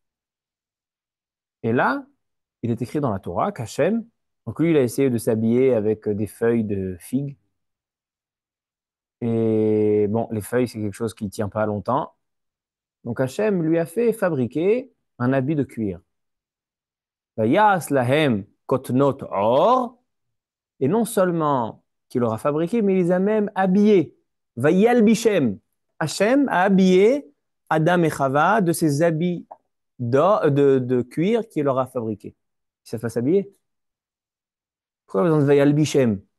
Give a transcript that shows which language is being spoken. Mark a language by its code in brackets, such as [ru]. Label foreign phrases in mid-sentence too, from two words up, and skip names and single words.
[fr] Et là, il est écrit dans la Torah qu'Hachem, donc lui, il a essayé de s'habiller avec des feuilles de figues. Et bon, les feuilles, c'est quelque chose qui ne tient pas longtemps. Donc Hachem lui a fait fabriquer un habit de cuir. [he] ויעש להם כתנות עור. [fr] Et non seulement qu'il l'aura fabriqué, mais il les a même habillés. [he] וילבישם. [fr] Hachem a habillé Adam et Chava de ses habits de cuir qu'il leur a fabriqués. Ils savent pas s'habiller. Pourquoi besoin de [he] וילבישם?